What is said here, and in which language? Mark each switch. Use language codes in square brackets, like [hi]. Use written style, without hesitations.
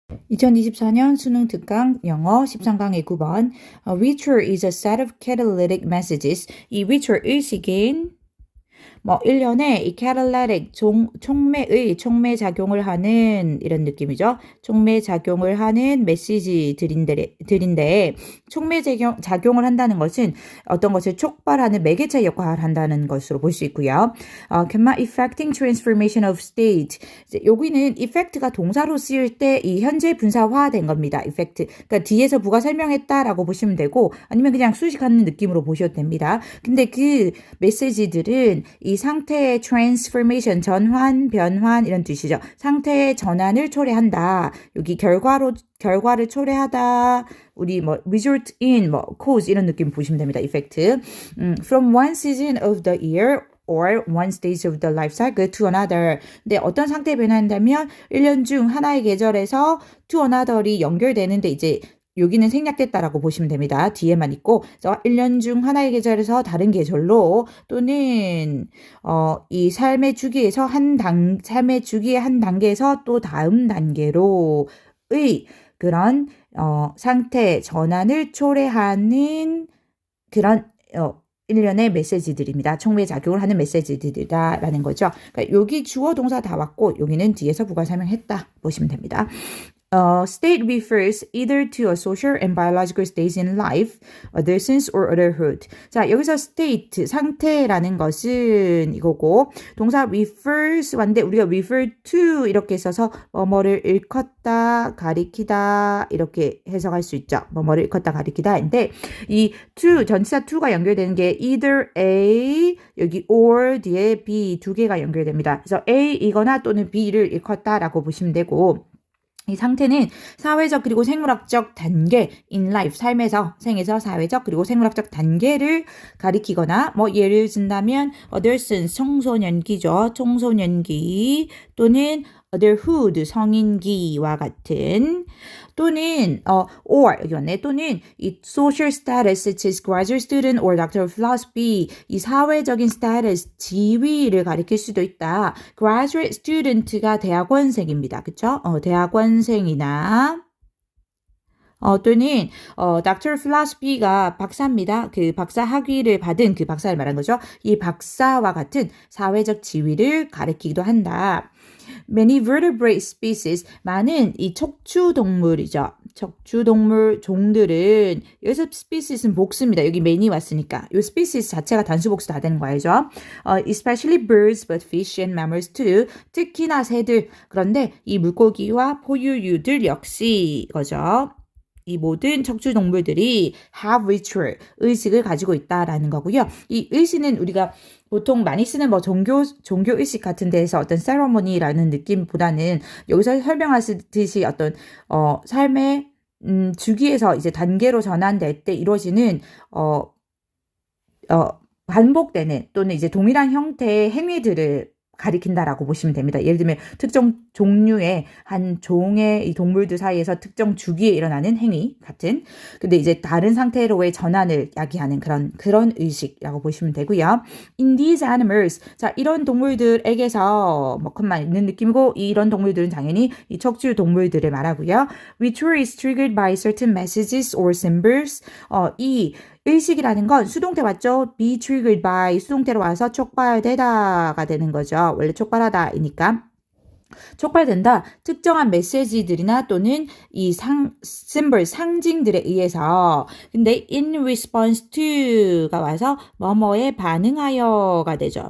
[ko] 2024년 수능 특강 영어 13강의 9번 [en] Ritual is a set of catalytic messages. [ko] 이 ritual 의식인 1년에 이 catalytic 촉매 작용을 하는 이런 느낌이죠. 촉매 작용을 하는 메시지들인데 촉매 작용을 한다는 것은 어떤 것을 촉발하는 매개체 역할을 한다는 것으로 볼 수 있고요. [en] effecting transformation of state. [ko] 여기는 effect가 동사로 쓰일 때 이 현재 분사화된 겁니다. [en] effect. [ko] 그러니까 뒤에서 부가 설명했다라고 보시면 되고 아니면 그냥 수식하는 느낌으로 보셔도 됩니다. 근데 그 메시지들은 이 상태의 transformation, 전환, 변환 이런 뜻이죠. 상태의 전환을 초래한다. 여기 결과를 초래하다. 우리 result in, cause 이런 느낌 보시면 됩니다. [en] effect. From one season of the year or one stage of the life cycle to another. [ko] 근데 어떤 상태에 변화한다면 1년 중 하나의 계절에서 to another이 연결되는데 이제 여기는 생략됐다라고 보시면 됩니다. 뒤에만 있고 1년 중 하나의 계절에서 다른 계절로 또는 이 삶의 주기의 한 단계에서 또 다음 단계로의 그런 상태 전환을 초래하는 그런 일련의 메시지들입니다. 촉매작용을 하는 메시지들이다라는 거죠. 그러니까 여기 주어 동사 다 왔고 여기는 뒤에서 부가 설명했다 보시면 됩니다. [en] State refers either to a social and biological stage in life, adolescence or adulthood. [ko] 자, 여기서 state, 상태라는 것은 이거고 동사 refers 왔는데 우리가 refer to 이렇게 써서 뭐를 일컫다, 가리키다 이렇게 해석할 수 있죠. 뭐를 일컫다, 가리키다인데 이 to, 전치사 to가 연결되는 게 either A, 여기 or 뒤에 B 두 개가 연결됩니다. 그래서 A이거나 또는 B를 일컫다라고 보시면 되고 이 상태는 사회적 그리고 생물학적 단계 in life, 생에서 사회적 그리고 생물학적 단계를 가리키거나 예를 든다면 adolescence, 청소년기죠. 청소년기 또는 adulthood, 성인기와 같은 또는 or 여기 왔네. 또는 이 [en] social status such as graduate student or doctor of philosophy [ko] 이 사회적인 status, 지위를 가리킬 수도 있다. graduate student가 대학원생입니다. 그쵸? 대학원생이나 또는 Doctor of Philosophy가 박사입니다. 그 박사 학위를 받은 그 박사를 말한 거죠. 이 박사와 같은 사회적 지위를 가리키기도 한다. [en] Many vertebrate species, [ko] 많은 이 척추동물이죠. 척추동물 종들은 여기서 species는 복수입니다. 여기 many 왔으니까 이 species 자체가 단수복수 다 되는 거 알죠? Especially birds, but fish and mammals too. 특히나 새들. 그런데 이 물고기와 포유류들 역시 이거죠. 이 모든 척추동물들이 have ritual, 의식을 가지고 있다라는 거고요. 이 의식은 우리가 보통 많이 쓰는 종교 의식 같은 데에서 어떤 세러머니라는 느낌보다는 여기서 설명하듯이 어떤 삶의 주기에서 이제 단계로 전환될 때 이루어지는 반복되는 또는 이제 동일한 형태의 행위들을 가리킨다라고 보시면 됩니다. 예를 들면 특정 종류의 한 종의 이 동물들 사이에서 특정 주기에 일어나는 행위 같은 근데 이제 다른 상태로의 전환을 야기하는 그런 의식이라고 보시면 되고요. [en] In these animals [ko] 자 이런 동물들에게서 컷만 있는 느낌이고 이런 동물들은 당연히 이 척추 동물들을 말하고요. [en] Ritual is triggered by certain messages or symbols [ko] 이 의식이라는 건 수동태 맞죠? be triggered by 수동태로 와서 촉발되다가 되는 거죠. 원래 촉발하다이니까. 촉발된다. 특정한 메시지들이나 또는 이 symbol, 상징들에 의해서 근데 in response to가 와서 뭐뭐에 반응하여가 되죠.